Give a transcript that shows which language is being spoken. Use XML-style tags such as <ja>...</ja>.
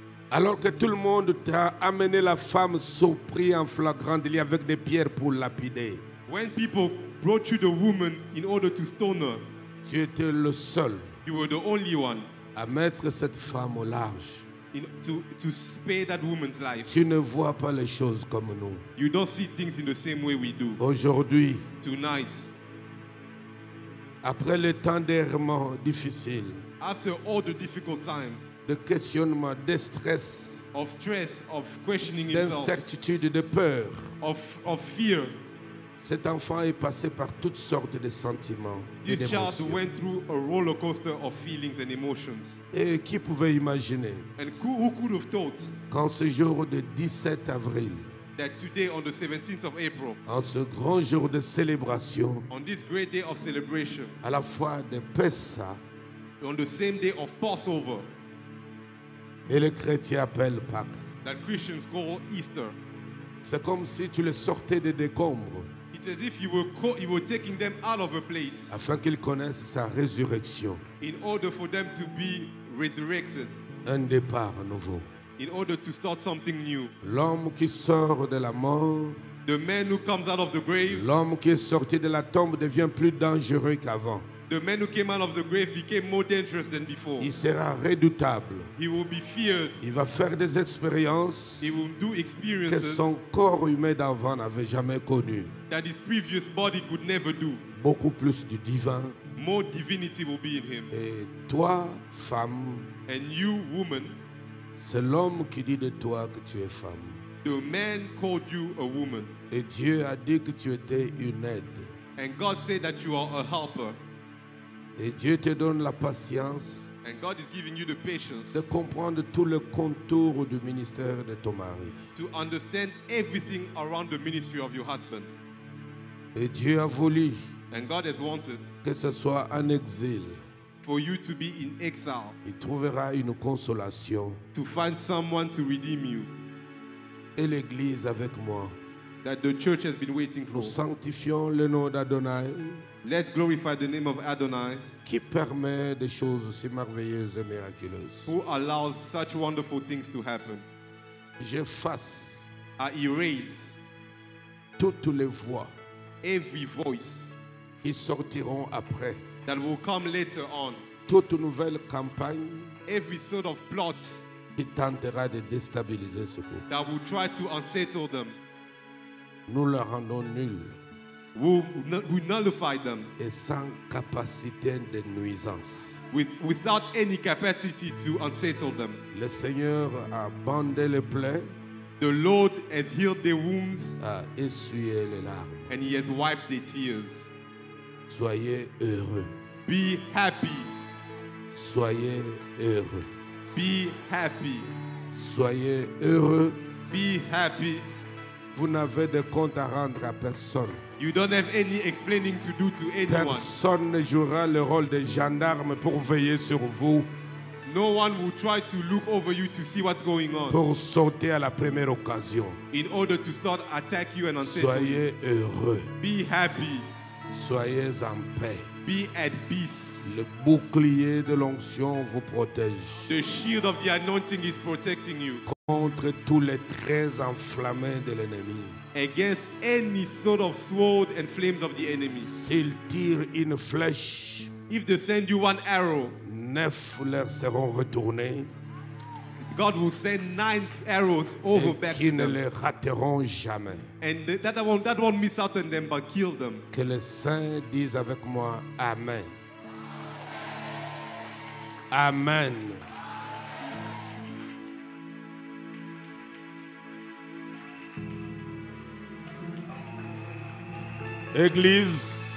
<fr>Alors que tout le monde t'a amené la femme surprise en flagrant délit avec des pierres pour lapider.</fr> <en>When people brought you the woman in order to stone her,</en> <fr>Tu étais le seul</fr> <en>you were the only one</en> <fr>à mettre cette femme au large.</fr> <en>to spare that woman's life.</en> <fr>Tu ne vois pas les choses comme nous.</fr> <en>You don't see things in the same way we do.</en> <fr>Aujourd'hui,</fr> <en>Tonight,</en> <fr>après le temps d'errement difficile,</fr> <en>after all the difficult times</en> <fr>de questionnement, de stress,</fr> <en>of stress, of questioning himself,</en> <fr>d'incertitude, de peur,</fr> <en>of fear,</en> <fr>cet enfant est passé par toutes sortes de sentiments et</fr> <en>this child</en> <fr>d'émotions.</fr> <en>went through a roller coaster of feelings and emotions.</en> <fr>Et qui pouvait imaginer</fr> <en>And who could have thought</en> <fr>qu'en ce jour de 17 avril,</fr> <en>that today, on the 17th of April,</en> <fr>en ce grand jour de célébration,</fr> <en>on this great day of celebration,</en> <fr>à la fois de Pessah</fr> <en>on the same day of Passover,</en> <fr>et les chrétiens appellent Pâques,</fr> <en>that Christians call Easter,</en> <fr>c'est comme si tu les sortais des décombres</fr> <en>it's as if you were taking them out of a place</en> <fr>afin qu'ils connaissent sa résurrection,</fr> <en>in order for them to be resurrected,</en> <fr>un départ nouveau.</fr> <en>in order to start something new.</en> <fr>L'homme qui sort de la mort,</fr> <en>The man who comes out of the grave,</en> <fr>l'homme qui est sorti de la tombe devient plus dangereux qu'avant.</fr> <en>the man who came out of the grave became more dangerous than before.</en> <fr>Il sera redoutable.</fr> <en>He will be feared.</en> <fr>Il va faire des expériences</fr> <en>He will do</en> <fr>que</fr> <en>experiences</en> <fr>son corps humain d'avant n'avait jamais connues.</fr> <en>that his previous body could never do.</en> <fr>Beaucoup plus du divin.</fr> <en>More divinity will be in him.</en> <fr>Et toi, femme,</fr> <en>And you, woman,</en> <fr>c'est l'homme qui dit de toi que tu es femme.</fr> <en>the man called you a woman.</en> <fr>Et Dieu a dit que tu étais une aide.</fr> <en>And God said that you are a helper.</en> <fr>Et Dieu te donne la patience</fr> <en>And God is giving you the patience</en> <fr>de comprendre tout le contour du ministère de ton mari.</fr> <en>to understand everything around the ministry of your husband.</en> <fr>Et Dieu a voulu</fr> <en>And God has wanted</en> <fr>que ce soit en exil.</fr> <en>for you to be in exile,</en> <fr>Il trouvera une consolation.</fr> <en>to find someone to redeem you,</en> <fr>Et l'Église avec moi.</fr> <en>that the church has been waiting</en> <fr>Nous</fr> <en>for.</en> <fr>sanctifions le nom d'Adonai</fr> <en>Let's glorify the name of Adonai,</en> <fr>qui permet des choses aussi merveilleuses et miraculeuses.</fr> <en>who allows such wonderful things to happen.</en> <fr>J'efface</fr> <en>I erase</en> <fr>toutes les voix</fr> <en>every voice</en> <fr>qui sortiront après.</fr> <en>that will come later on,</en> <fr>Toute nouvelle campagne</fr> <en>every sort of plot</en> <fr>qui tentera de déstabiliser ce couple.</fr> <en>that will try to unsettle them.</en> <fr>Nous le rendons nul</fr> <en>Will nullify them</en> <fr>et sans capacité de nuisance.</fr> <en>without any capacity to unsettle them.</en> <fr>Le Seigneur a bandé les plaies,</fr> <en>The Lord has healed their wounds</en> <fr>a essuyé les larmes.</fr> <en>and He has wiped their tears.</en> <fr>Soyez heureux.</fr> <en>Be happy.</en> <fr>Soyez heureux.</fr> <en>Be happy.</en> <fr>Soyez heureux.</fr> <en>Be happy.</en> <fr>Vous n'avez de compte à rendre à personne.</fr> <en>You don't have any explaining to do to anyone.</en> <fr>Personne ne jouera le rôle de gendarme pour veiller sur vous.</fr> <en>No one will try to look over you to see what's going on</en> <fr>pour sauter à la première occasion.</fr> <en>in order to start attack you and unsettle you.</en> <fr>Soyez heureux,</fr> <en>Be happy.</en> <fr>soyez en paix.</fr> <en>Be at peace.</en> <fr>Le bouclier de l'onction vous protège</fr> <en>The shield of the anointing is protecting you</en> <fr>contre tous les traits enflammés de l'ennemi.</fr> <en>against any sort of sword and flames of the enemy.</en> <fr>S'il tire une flèche,</fr> <en>If they send you one arrow,</en> <fr>9 leur seront retournés</fr> <en>God will send 9 arrows over</en> <fr>et</fr> <en>back</en> <fr>qui</fr> <en>to</en> <fr>ne</fr> <en>them.</en> <fr>les rateront jamais.</fr> <en>And that won't miss out on them, but kill them.</en> <fr>Que les saints disent avec moi Amen.</fr> <en>Amen.</en> <fr>Église,</fr>